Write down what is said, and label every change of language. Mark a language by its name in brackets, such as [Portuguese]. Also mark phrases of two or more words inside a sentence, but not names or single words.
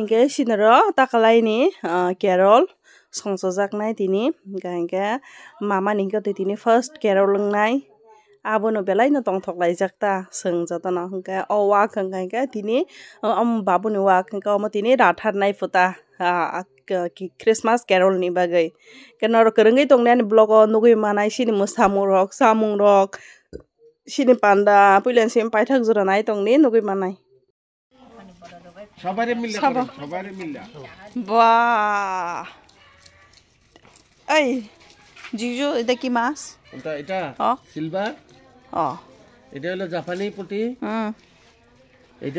[Kok Borok] ke sinaro takalai ni carol songsojak nai tini hingke mama ni hingke tini [English] first carol [Kok Borok] ngnai abono belai no tongthok laijak ta sung jotono hingke o wak hingke tini babuni wak hingke omo tini ratharnai puta [English] Christmas carol [Kok Borok] ni bagai kenaro kerengoi tongnani blog o nugui manai sini samung rok sini panda puilen sim paithak jora nai tongni nugui manai [Bangla] সবারে মিলে বাহ এই জিজু এটা কি মাছ এটা সিলভার এটা হলো জাপানি পুঁটি এটা